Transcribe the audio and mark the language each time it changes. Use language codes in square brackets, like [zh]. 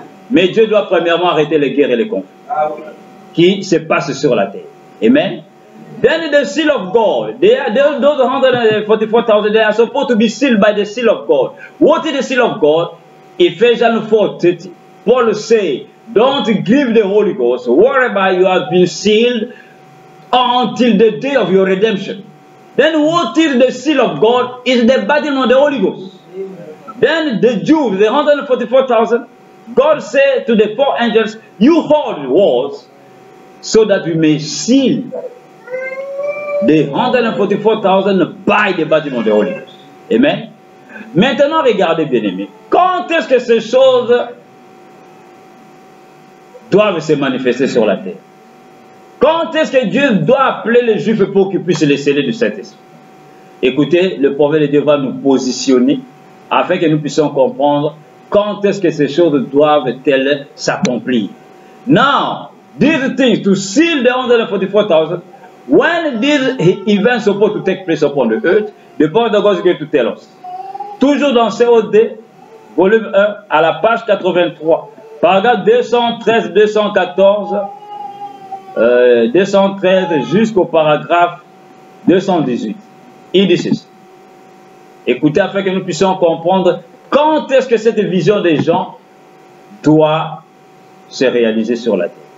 [fr] Mais Dieu doit premièrement arrêter les guerres et les conflits qui se passent sur la terre. Amen. [en] Then the seal of God, those 144,000, they are supposed to be sealed by the seal of God. What is the seal of God? Ephesians 4:30. Paul says, don't give the Holy Ghost whereby you have been sealed until the day of your redemption. Then what is the seal of God? Is the baptism of the Holy Ghost. Then the Jews, the 144,000, God said to the 4 angels, you hold the walls so that we may seal the 144,000 by the baptism of the Holy Ghost. Amen. [fr] Maintenant, regardez bien aimés. Quand est-ce que ces choses doivent se manifester sur la terre? Quand est-ce que Dieu doit appeler les Juifs pour qu'ils puissent les sceller du Saint-Esprit? Écoutez, le prophète de Dieu va nous positionner afin que nous puissions comprendre quand est-ce que ces choses doivent-elles s'accomplir. [en] Now, these things to seal the 144,000, when these events are supposed to take place upon the earth, the prophet of God is going to tell us. [fr] Toujours dans COD, volume 1, à la page 83, paragraphe 213, 214, 213 jusqu'au paragraphe 218. Il dit ceci. Écoutez, afin que nous puissions comprendre quand est-ce que cette vision des gens doit se réaliser sur la terre.